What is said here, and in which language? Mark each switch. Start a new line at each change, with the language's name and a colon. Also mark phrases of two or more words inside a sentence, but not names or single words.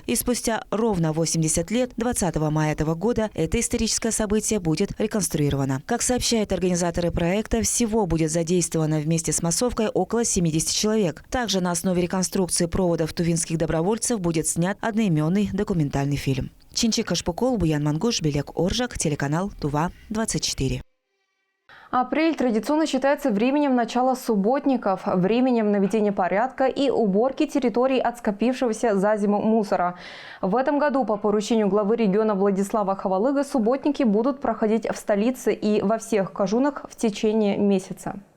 Russian: И спустя ровно 80 лет, 20 мая этого года, это историческое событие будет реконструировано. Как сообщают организаторы проекта, всего будет задействовано вместе с массовкой около 70 человек. Также на основе реконструкции проводов тувинских добровольцев будет снят одноименный документальный фильм. Чинчик Ашпукол, Буян Мангуш, Белек Оржак, телеканал Тува-24. Апрель традиционно считается временем начала субботников, временем наведения порядка и уборки территорий от скопившегося за зиму мусора. В этом году по поручению главы региона Владислава Хавалыга субботники будут проходить в столице и во всех кажунах в течение месяца.